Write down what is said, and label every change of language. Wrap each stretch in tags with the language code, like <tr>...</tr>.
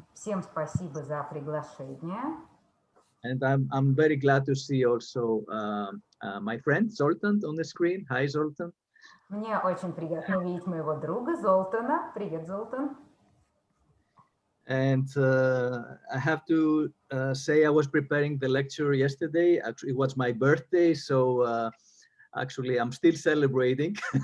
<ru>Всем спасибо за приглашение.</ru> <en>And I'm very glad to see also my friend Zoltan on the screen. Hi, Zoltan.</en> <ru>Мне очень приятно видеть моего друга Золтана. Привет, Золтан.</ru> <en>And I have to say I was preparing the lecture yesterday. Actually, it was my birthday, so actually I'm still celebrating.</en>